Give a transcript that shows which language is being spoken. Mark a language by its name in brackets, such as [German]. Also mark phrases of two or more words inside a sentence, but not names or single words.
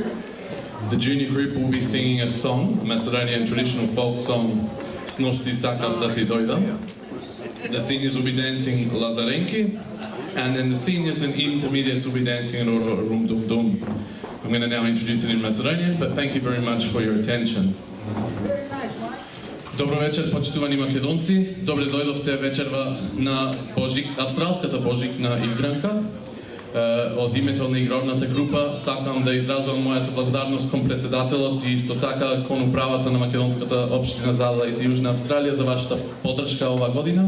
[English] The junior group will be singing a song, a Macedonian traditional folk song, Snošti sakav da ti dojdam. The seniors will be dancing Lazarenki, and then the seniors and intermediates will be dancing an Oro Rum Dum Dum. I'm going to now introduce it in Macedonian, but thank you very much for your attention. [Macedonian] Добро вечер, почитувани македонци. Добре дојдовте вечерва на австралската божикна игранка. Од името на игровната група сакам да изразувам мојата благодарност кон председателот и исто така кон управата на македонската општина за Аделаид и Јужна Австралија за вашата поддршка ова година.